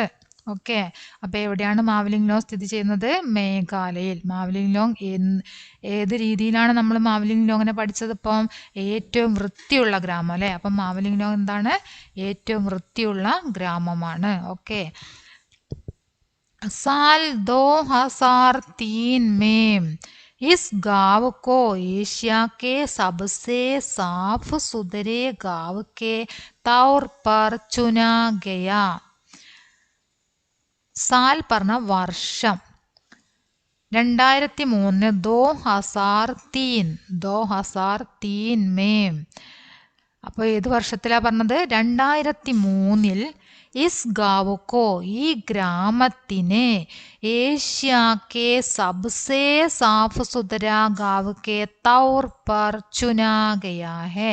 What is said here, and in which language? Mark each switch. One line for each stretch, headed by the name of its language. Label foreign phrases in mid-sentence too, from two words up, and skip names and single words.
Malayalam: ഓക്കെ, അപ്പോൾ എവിടെയാണ് മാവലിൻലോങ് സ്ഥിതി ചെയ്യുന്നത്? മേഘാലയയിൽ. മാവലിൻലോങ് ഏത് രീതിയിലാണ് നമ്മൾ മാവലിൻലോങ്ങിനെ പഠിച്ചത്? ഇപ്പം ഏറ്റവും വൃത്തിയുള്ള ഗ്രാമം അല്ലേ? അപ്പം മാവലിൻലോങ് എന്താണ്? ഏറ്റവും വൃത്തിയുള്ള ഗ്രാമമാണ്. ഓക്കെ.
Hindi: साल 2003 में इस गांव को एशिया के सबसे साफ सुथरे गांव के तौर पर चुना गया.
Malayalam: साल പറഞ്ഞ വർഷം.
Hindi: 2003 2003 में.
Malayalam: അപ്പോൾ ഏത് വർഷത്തിലാണ് പറഞ്ഞത്?
Hindi: 2003 इस गाँव को
Malayalam: ഈ ഗ്രാമത്തിനെ
Hindi: एशिया के सबसे साफ सुथरे गाँव के तौर पर चुना गया है.